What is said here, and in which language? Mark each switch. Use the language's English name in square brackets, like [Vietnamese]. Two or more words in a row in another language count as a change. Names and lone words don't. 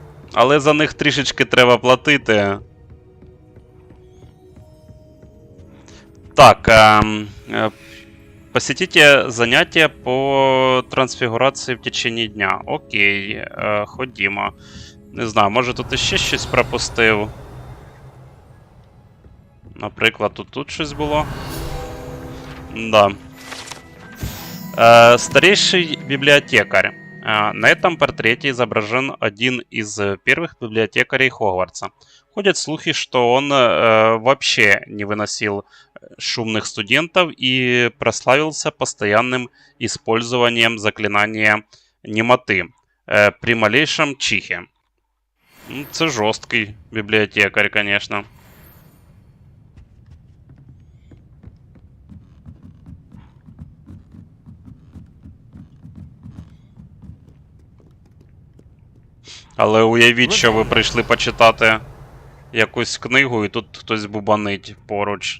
[Ukrainian] Але за них трішечки треба платити. Так, посетите заняття по трансфігурації [Russian] в течение дня. [Ukrainian] Окей, ходімо. Не знаю, може тут іще щось пропустив. Наприклад, тут щось було. [Russian] Да. Старейший библиотекарь. На этом портрете изображен один из первых библиотекарей Хогвартса. Ходят слухи, что он вообще не выносил шумных студентов и прославился постоянным использованием заклинания немоты при малейшем чихе. [Ukrainian] Це жорсткий бібліотекар, конечно. Але уявіть, що ви прийшли почитати якусь книгу, і тут хтось бубанить поруч.